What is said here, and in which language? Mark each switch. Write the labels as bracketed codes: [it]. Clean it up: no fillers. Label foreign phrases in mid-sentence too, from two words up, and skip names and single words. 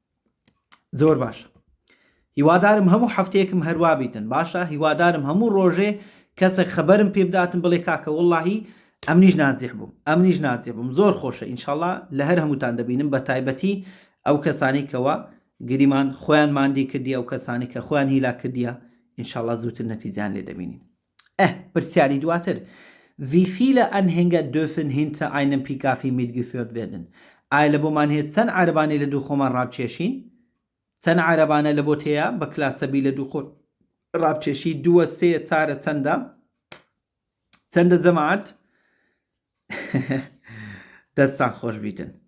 [ckb] زۆر باشە هیوادارم هەموو هەفتەیەکم هەروە بیتن باشە هیوادارم هەموو ڕۆژێ کەسێک خەبەرم پێ بداتن بڵێ کاکە وەڵڵاهی ئەمنیش نازیح بووم زۆر خۆشە ئینشاءڵڵا لە هەر هەمووتان دەبینم بە تایبەتی ئەو کەسانی کەوە گریمان خۆیان ماندی کردی ئەو کەسانی کە خۆیان هیلا کردیە ئینشاءڵڵا زووتر نەتیجیان لێ دەبینین پرسیاری دواتر [de] Wie viele Anhänger dürfen hinter einem PKW mitgeführt werden [ckb] ئایا لە بۆمان هێت چەند عەرەبانەی لە دوو خۆمان ڕابچێشین چەند عەرەبانە لە بۆ تەیە بە کلاسەبی لە دوو خۆ ڕابچێشی 2 3 4 چەندە جەماعەت دەستان خۆش بیتن